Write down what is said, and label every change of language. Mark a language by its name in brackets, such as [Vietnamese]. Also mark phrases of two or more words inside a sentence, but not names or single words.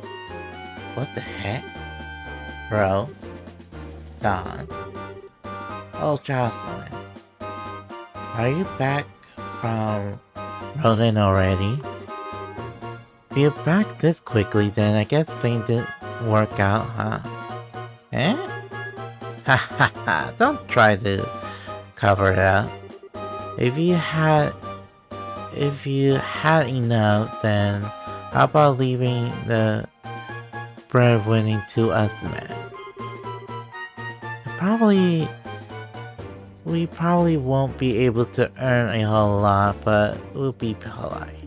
[English] What the heck? Bro? Don? Oh, Jocelyn. Are you back from Rodan already? If you're back this quickly, then I guess things didn't work out, huh? Eh? Ha ha ha, don't try to cover it up. If you had enough, then how about leaving the breadwinning to us men? We probably won't be able to earn a whole lot, but we'll be polite.